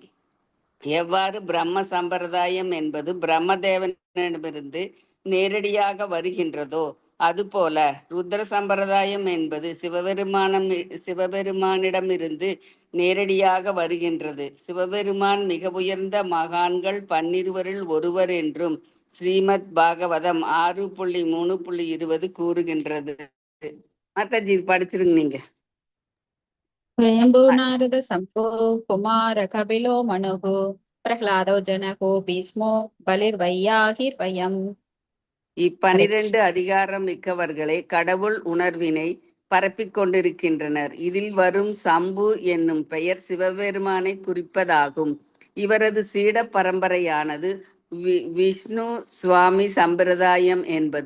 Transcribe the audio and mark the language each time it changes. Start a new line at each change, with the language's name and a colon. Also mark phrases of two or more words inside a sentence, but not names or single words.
Tamil: எவ்வாறு பிரம்ம சம்பிரதாயம் என்பது பிரம்மதேவனிடமிருந்து நேரடியாக வருகின்றதோ அதுபோல ருத்ர சம்பிரதாயம் என்பது சிவபெருமானிடமிருந்து நேரடியாக வருகின்றது. சிவபெருமான் மிக உயர்ந்த மகான்கள் 12 ஒருவர் என்றும் ஸ்ரீமத் பாகவதம் 6.3.20 கூறுகின்றது. மாதாஜி படிச்சிருங்க நீங்க.
Sanskrit: स्वयंभू नारद संभो कुमार कपिलो मनुः प्रह्लादो जनको भीष्मो बलिर्वैयाहिर्वयम्.
Tamil: 12 அதிகாரம் மிக்கவர்களே கடவுள் உணர்வினை பரப்பிக் கொண்டிருக்கின்றனர். இதில் வரும் சம்பு என்னும் பெயர் சிவபெருமானை குறிப்பதாகும். இவரது சீட பரம்பரையானது விஷ்ணு சுவாமி சம்பிரதாயம் என்பது.